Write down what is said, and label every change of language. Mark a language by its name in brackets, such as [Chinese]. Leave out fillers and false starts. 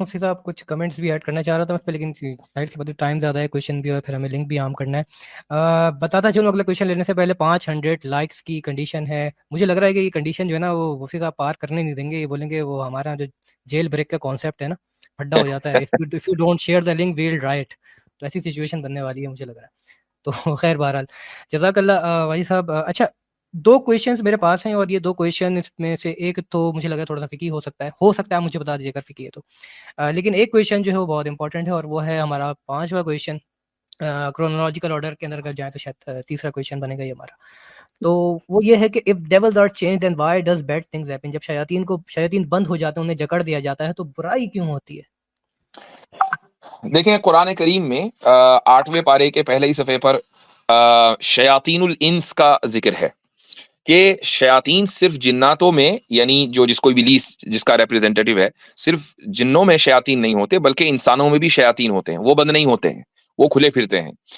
[Urdu] مفتی صاحب کچھ کمنٹس بھی ایڈ کرنا چاہ رہا تھا اس پہ، لیکن ظاہر سی بات ہے ٹائم زیادہ ہے، کویشچن بھی اور پھر ہمیں لنک بھی عام کرنا ہے. بتاتا چلوں اگلا کویشچن لینے سے پہلے 500 لائکس کی کنڈیشن ہے. مجھے لگ رہا ہے کہ یہ کنڈیشن جو ہے نا وہ مفتی صاحب پار کرنے نہیں دیں گے. یہ بولیں گے وہ ہمارا جو جیل بریک کا کانسیپٹ ہے نا پھڈا ہو جاتا ہے. [English] if you don't share the link we'll riot. [Urdu] تو ایسی سچویشن بننے والی ہے مجھے لگ رہا ہے. تو خیر بہرحال جزاک اللہ واجد صاحب. اچھا 2 کویشچنز میرے پاس ہیں، اور یہ 2 کویشچن اس میں سے ایک تو مجھے لگا تھوڑا سا فقہی ہو سکتا ہے مجھے بتا دیجیے اگر فقہی ہے تو. لیکن ایک کویشچن جو ہے وہ بہت امپورٹنٹ ہے، اور وہ ہے ہمارا 5واں کویشچن. کرونالوجیکل آرڈر کے اندر اگر جائیں تو شاید تیسرا کویشچن بنے گا یہ ہمارا. تو وہ یہ ہے کہ [English] if devils are changed then why does bad things happen. [Urdu] جب شیاطین بند ہو جاتے ہیں، انہیں جکڑ دیا جاتا ہے، تو برائی کیوں ہوتی ہے؟ دیکھیں قرآن کریم میں 8ویں پارے کے پہلے ہی صفحے پر شیاطین الانس کا ذکر ہے کہ شیاطین صرف جناتوں میں، یعنی جس کوئی ابلیس جس کا ریپریزنٹیٹیو ہے، صرف جنوں میں شیاطین نہیں ہوتے بلکہ انسانوں میں بھی شیاطین ہوتے ہیں. وہ بند نہیں ہوتے ہیں، وہ کھلے پھرتے ہیں.